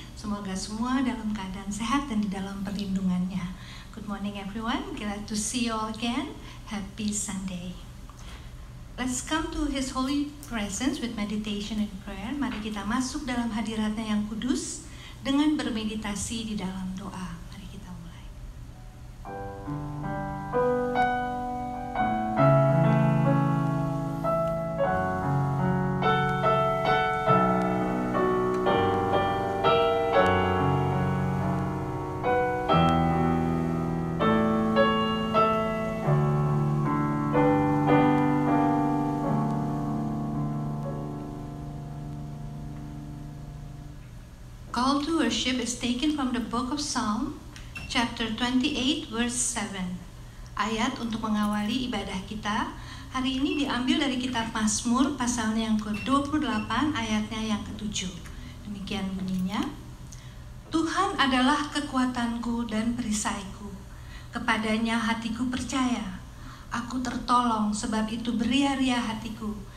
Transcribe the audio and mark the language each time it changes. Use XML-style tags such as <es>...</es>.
<id>Semoga semua dalam keadaan sehat dan di dalam perlindungannya.</id> <en>Good morning everyone, glad to see you all again. Happy Sunday. Let's come to His holy presence with meditation and prayer.</en> <id>Mari kita masuk dalam hadiratnya yang kudus dengan bermeditasi di dalam doa. Mari kita mulai.</id> <en>Call to worship is taken from the book of Psalm, chapter 28, verse 7.</en> <id>Ayat untuk mengawali ibadah kita hari ini diambil dari kitab Mazmur, pasalnya yang ke-28, ayatnya yang ke-7. Demikian bunyinya. Tuhan adalah kekuatanku dan perisaiku. Kepadanya hatiku percaya. Aku tertolong, sebab itu beria-ria hatiku.</id>